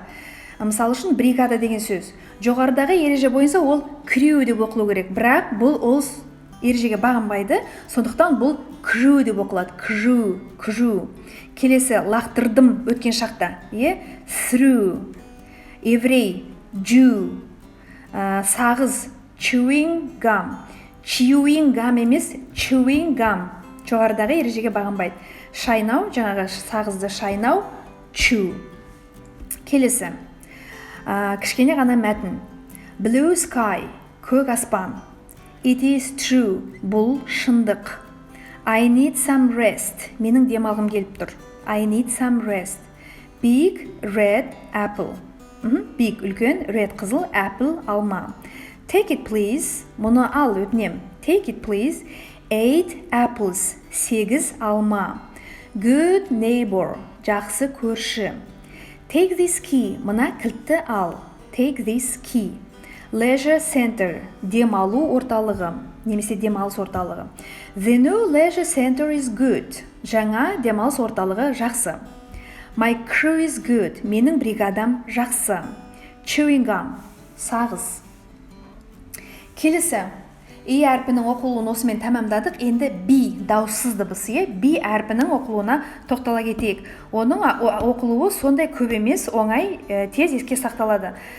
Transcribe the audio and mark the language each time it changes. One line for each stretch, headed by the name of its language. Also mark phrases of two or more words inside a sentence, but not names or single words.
Kazakh: Мысалы үшін бригада деген сөз. Жоғарыдағы ереже бойынша ол crew деп оқылу керек. Бірақ бұл ол ережеге бағынбайды. Сондықтан бұл crew деп оқылады. Crew. Келесі, лақтырдым өткен шақта.
English: Through. Еврей, Jew.
Kazakh: Сағыз,
English: chewing gum. Chewing gum емес, chewing gum.
Kazakh: Жоғарыдағы ережеге бағынбайды. Шайнау, жаңағы сағызды шайнау, chew. Келесі, кішкене ғана мәтін.
English: Blue sky,
Kazakh: көк аспан.
English: It is true,
Kazakh: бұл шындық.
English: I need some rest,
Kazakh: менің демалғым келіп тұр.
English: I need some rest. Big red apple.
Kazakh: Big үлкен, red қызыл, apple алма.
English: Take it please,
Kazakh: мұны ал өтінем.
English: Take it please. 8 apples, 8 алма. Good neighbor,
Kazakh: жақсы көрші.
English: Take this key,
Kazakh: мына кілтті ал.
English: Take this key. Leisure center,
Kazakh: демалу орталығы, немесе демалыс орталығы.
English: The new leisure center is good.
Kazakh: Жаңа демалыс орталығы жақсы.
English: My crew is good.
Kazakh: Менің бригадам жақсы.
English: Chewing gum.
Kazakh: Сағыз. Келесі. I әрпінің оқылуын осымен тәмамдадық. Енді B, дауыссыз дыбыс. B әрпінің оқылуына тоқтала кетейік. Оның оқылуы сондай көп емес, оңай, тез еске сақталады.